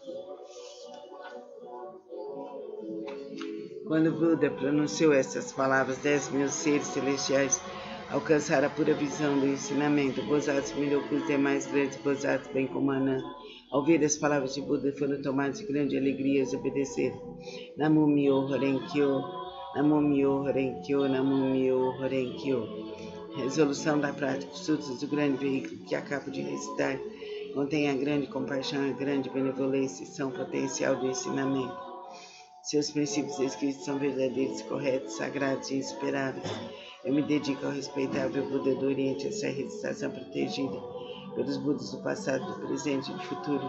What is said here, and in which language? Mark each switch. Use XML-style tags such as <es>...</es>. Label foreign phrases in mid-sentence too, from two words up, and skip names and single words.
<pt>Quando Buda pronunciou essas palavras, 10.000 seres celestiais alcançaram a pura visão do ensinamento. Bodhisattvas mirou com os demais grandes Bodhisattvas, bem como Ananda. Ao ouvir as palavras de Buda, foram tomados de grande alegria e obedeceram.</pt> <ja>南無妙法蓮華経、南無妙法蓮華経、南無妙法蓮華経.</ja> <pt>Resolução da prática. Os sutras do grande veículo que acabo de recitar contém a grande compaixão e a grande benevolência e são potencial do ensinamento. Seus princípios escritos são verdadeiros, corretos, sagrados e insuperáveis. Eu me dedico ao respeitável Buda do Oriente, essa recitação protegida pelos Budas do passado, do presente e do futuro.</pt>